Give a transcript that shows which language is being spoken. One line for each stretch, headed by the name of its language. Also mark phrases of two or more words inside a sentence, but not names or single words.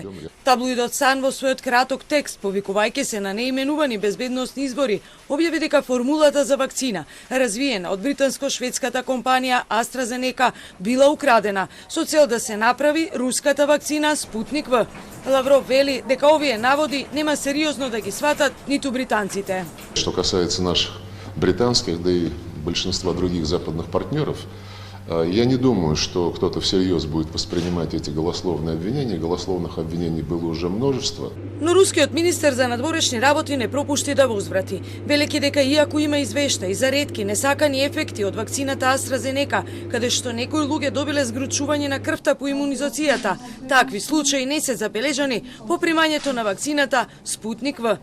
Macedonian: Таблоидот Сан во својот краток текст, повикувајќи се на неименувани безбедносни избори, објави дека формулата за вакцина, развиена од британско-шведската компанија AstraZeneca, била украдена со цел да се направи руската вакцина Спутник В. Лавров вели дека овие наводи нема сериозно да ги сватат ниту британците.
Russian: Что касается наших британских, да и большинства других западных партнеров, я не думаю, что кто-то всерьез будет воспринимать эти голословные обвинения. Голословных обвинений было уже множество.
Macedonian: Но рускиот министер за надворешни работи не пропушти да возврати, велејќи дека иако има извештаи за ретки несакани ефекти од вакцината AstraZeneca, каде што некои луѓе добиле згручување на крвта по имунизацијата, такви случаи не се забележани по примањето на вакцината Спутник В.